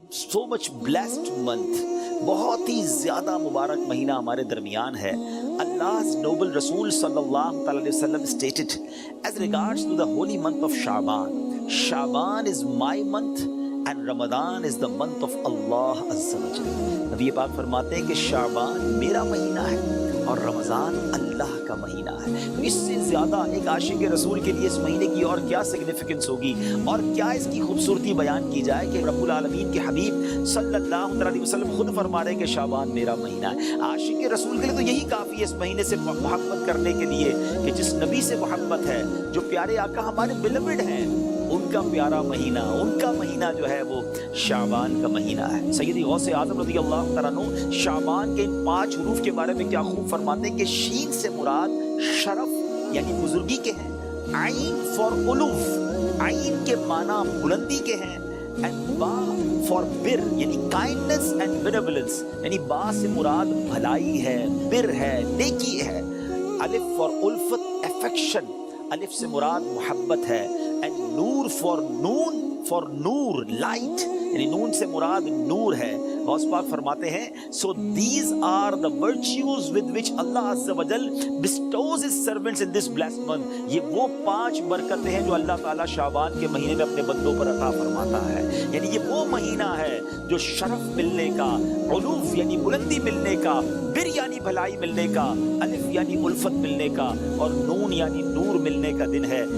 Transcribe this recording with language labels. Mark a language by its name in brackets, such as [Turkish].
[English] so much blessed month, [Urdu] بہت ہی زیادہ مبارک مہینہ ہمارے درمیان ہے. [English] Allah's noble Rasul sallallahu alaihi wasallam stated as regards to the holy month of Sha'ban, Sha'ban is my month and Ramadan is the month of Allah Azza wa Jalla. [Urdu] نبی پاک فرماتے ہیں کہ شعبان میرا مہینہ ہے اور رمضان اللہ کا مہینہ ہے. تو اس سے زیادہ ایک عاشق رسول کے لیے اس مہینے کی اور کیا سگنیفیکنس ہوگی اور کیا اس کی خوبصورتی بیان کی جائے کہ رب العالمین کے حبیب صلی اللہ علیہ وسلم خود فرما رہے ہیں کہ شعبان میرا مہینہ ہے. عاشق رسول کے لیے تو یہی کافی ہے اس مہینے سے محبت کرنے کے لیے کہ جس نبی سے محبت ہے، جو پیارے آقا ہمارے بیلوڈ ہیں، ان کا پیارا مہینہ، ان کا مہینہ جو ہے وہ شعبان کا مہینہ ہے. سیدی غوث اعظم رضی اللہ تعالیٰ عنہ شعبان کے ان 5 حروف کے بارے میں کیا خوب فرماتے ہیں کہ شین سے مراد شرف یعنی بزرگی کے ہیں، عین فار علوف، عین کے معنی بلندی کے ہیں، اینڈ با فار بر یعنی [English] kindness and benevolence, [Urdu] یعنی با سے مراد بھلائی ہے، بر ہے، نیکی ہے. الف فار الفت افیکشن، الف سے مراد محبت ہے. And Noor for Noor light, یعنی نون سے مراد نور ہے. غوث پاک فرماتے ہیں [English] so these are the virtues with which Allah Azza wa Jal bestows his servants in this blessed month. [Urdu] یہ وہ 5 برکتیں ہیں جو اللہ تعالیٰ شعبان کے مہینے میں اپنے بندوں پر عطا فرماتا ہے. یعنی یہ وہ مہینہ ہے جو شرف ملنے کا، علوف یعنی بلندی ملنے کا، بر یعنی بھلائی ملنے کا، الف یعنی الفت ملنے کا، اور نون یعنی نور ملنے کا دن ہے.